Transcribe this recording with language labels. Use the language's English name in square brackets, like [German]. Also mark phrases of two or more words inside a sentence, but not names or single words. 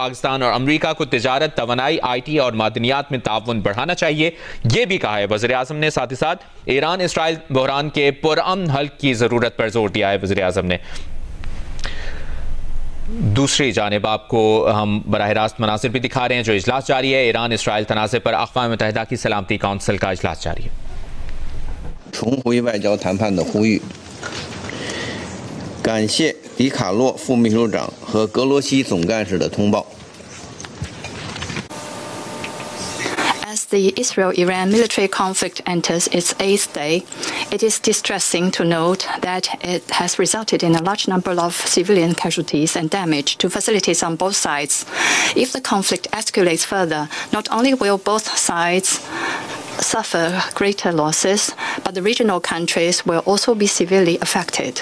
[Urdu] پاکستان اور امریکہ کو تجارت، توانائی، IT اور معدنیات میں تعاون بڑھانا چاہیے، یہ بھی کہا ہے وزیر اعظم نے. ساتھ ہی ساتھ ایران اسرائیل بحران کے پرامن حل کی ضرورت پر زور دیا ہے وزیر اعظم نے. دوسری جانب آپ کو ہم براہ راست مناظر بھی دکھا رہے ہیں جو اجلاس جاری ہے. ایران اسرائیل تنازعے پر اقوام متحدہ کی سلامتی کونسل کا اجلاس جاری ہے. [Chinese] 重回外交谈判的呼吁，感谢迪卡洛副秘书长和格罗西总干事的通报。 [English] As the Israel-Iran military conflict enters its 8th day, it is distressing to note that it has resulted in a large number of civilian casualties and damage to facilities on both sides. If the conflict escalates further, not only will both sides suffer greater losses, but the regional countries will also be severely affected.